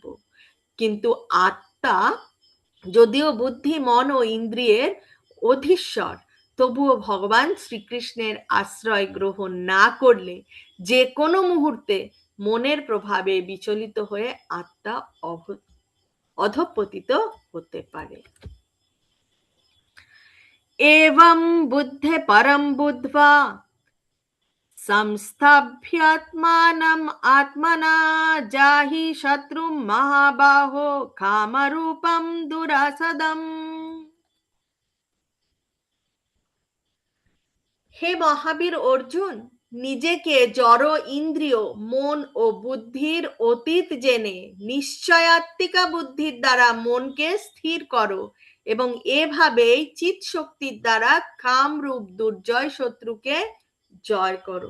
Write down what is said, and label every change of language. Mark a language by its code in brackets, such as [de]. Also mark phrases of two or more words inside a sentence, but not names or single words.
[bn] কিন্তু আত্মা যদিও বুদ্ধি, মন ও ইন্দ্রিয়ের অধীশ্বর, তবুও ভগবান শ্রীকৃষ্ণের আশ্রয় গ্রহণ না করলে যে কোনো মুহূর্তে মনের প্রভাবে বিচলিত হয়ে আত্মা অধঃপতিত হতে পারে। [sa] एवं बुद्धे परम बुद्ध्वा संस्थाभ्यात्मानम् आत्मना जाहि शत्रुं महाबाहो कामरूपं दुरासदम्। [bn] হে মহাবীর অর্জুন, নিজেকে জড় ইন্দ্রিয়, মন ও বুদ্ধির অতীত জেনে নিশ্চয়াত্মিকা বুদ্ধির দ্বারা মনকে স্থির করো এবং এভাবেই চিৎ শক্তির দ্বারা কামরূপ দুর্জয় শত্রুকে জয় করো।